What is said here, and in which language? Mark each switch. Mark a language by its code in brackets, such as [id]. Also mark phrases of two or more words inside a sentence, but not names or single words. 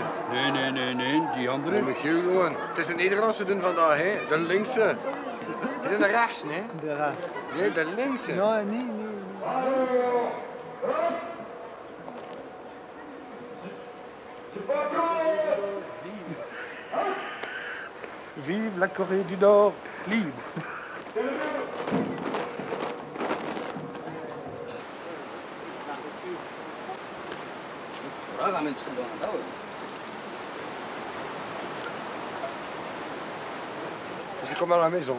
[nl] Nee, die andere. Moet je gewoon. Het is een Nederlandse doen vandaag, hè? De linkse. Dit is de rechts, nee? De rechts. Nee, de linkse. Nee, nee. [fr] Vive la Corée du Nord libre. C'est comme à la maison.